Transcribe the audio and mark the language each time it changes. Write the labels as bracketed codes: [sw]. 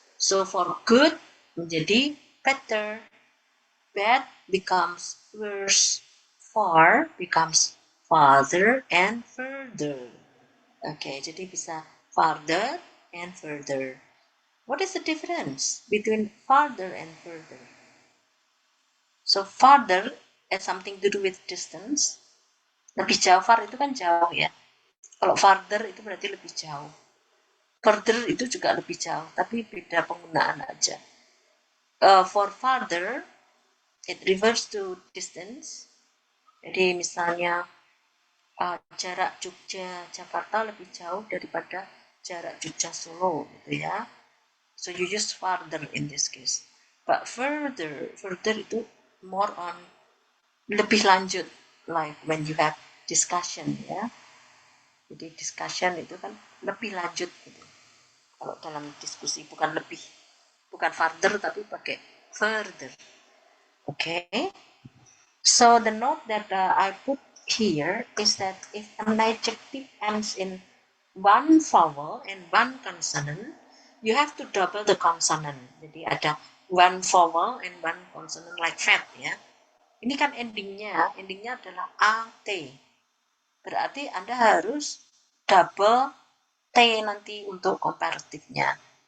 [en] So for good menjadi better, bad becomes worse, far becomes farther and further. [id] Oke, jadi bisa farther and further. [en] What is the difference between farther and further? So farther has something to do with distance. [id] Lebih jauh, far itu kan jauh ya. Kalau farther itu berarti lebih jauh. Further itu juga lebih jauh, tapi beda penggunaan aja. [en] For farther, it refers to distance. [id] Jadi misalnya jarak Jogja-Jakarta lebih jauh daripada jarak Jogja-Solo gitu ya. [en] So you use farther in this case. But further itu more on [id] lebih lanjut, [en] like when you have discussion ya. [id] Jadi discussion itu kan lebih lanjut gitu. Kalau dalam diskusi bukan farther tapi pakai further. Okay. [en] So the note that I put here is that if an adjective ends in one vowel and one consonant, you have to double the consonant. [id] Jadi ada [en] one vowel and one consonant like fat ya. [id] Ini kan endingnya adalah AT. Berarti Anda harus double T nanti untuk komparatifnya.